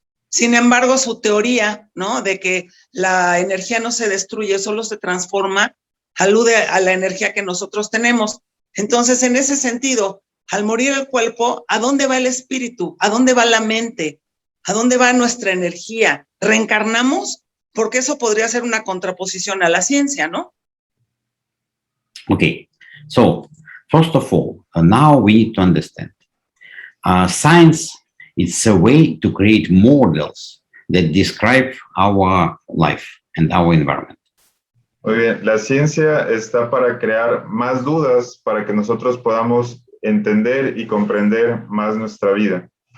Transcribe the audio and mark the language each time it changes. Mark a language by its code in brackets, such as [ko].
[es] Sin embargo, su teoría, ¿no?, de que la energía no se destruye, solo se transforma, alude a la energía que nosotros tenemos. Entonces, en ese sentido, al morir el cuerpo, ¿a dónde va el espíritu? ¿A dónde va la mente? ¿A dónde va nuestra energía? ¿Reencarnamos? Porque eso podría ser una contraposición a la ciencia, ¿no? [en] Okay, so first of all, now we need to understand. Science is a way to create models that describe our life and our environment. [es] Muy bien, la ciencia está para crear más dudas para que nosotros podamos entender y comprender más nuestra vida.